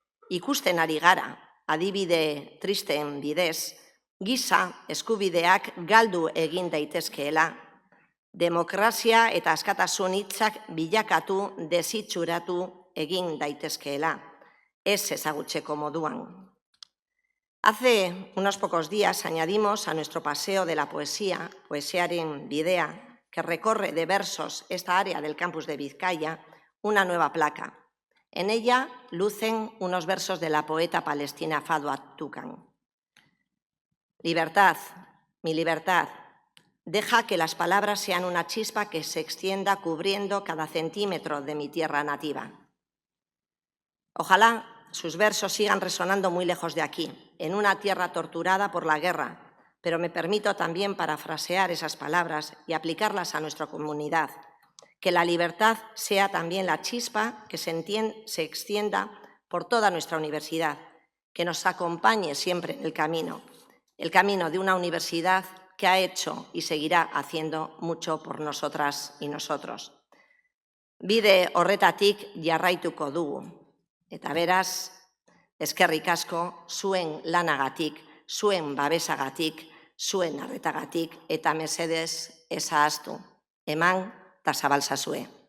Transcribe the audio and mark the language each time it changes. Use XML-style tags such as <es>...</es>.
<eu>Ikusten ari gara, adibide tristen bidez, giza eskubideak galdu egin daitezkeela, demokrazia eta askatasun hitzak bilakatu desitxuratu egin daitezkeela, ez ezagutzeko moduan.</eu> <es>Hace unos pocos días añadimos a nuestro paseo de la poesía, Poesiaren Bidea, que recorre de versos esta área del campus de Vizcaya, una nueva placa. En ella lucen unos versos de la poeta palestina Fadwa Tuqan. Libertad, mi libertad, deja que las palabras sean una chispa que se extienda cubriendo cada centímetro de mi tierra nativa. Ojalá sus versos sigan resonando muy lejos de aquí, en una tierra torturada por la guerra, pero me permito también parafrasear esas palabras y aplicarlas a nuestra comunidad. Que la libertad sea también la chispa que se extienda por toda nuestra universidad, que nos acompañe siempre en el camino de una universidad que ha hecho y seguirá haciendo mucho por nosotras y nosotros.</es> <eu>Bide horretatik jarraituko dugu, eta beraz, eskerrik asko zuen lanagatik, zuen babesagatik, zuen arretagatik, eta mesedez ez ahaztu, eman eta zabaltzazue.</eu>